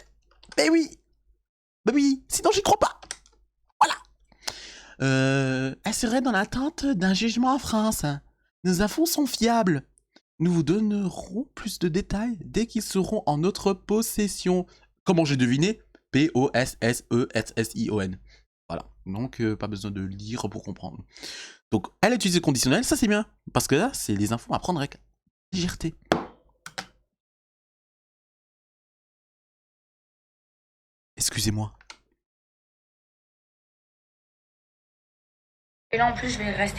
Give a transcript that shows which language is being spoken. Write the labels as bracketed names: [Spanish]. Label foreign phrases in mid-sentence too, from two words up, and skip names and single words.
[French] Ben oui. Ben oui. Sinon, j'y crois pas. Voilà. Elle serait dans l'attente d'un jugement en France. Nos infos sont fiables. Nous vous donnerons plus de détails dès qu'ils seront en notre possession. Comment j'ai deviné? P-O-S-S-E-S-S-I-O-N. Voilà. Donc, pas besoin de lire pour comprendre. Donc, elle a utilisé le conditionnel, ça c'est bien. Parce que là, c'est des infos à prendre avec légèreté. Excusez-moi. Et là, en plus, je vais rester.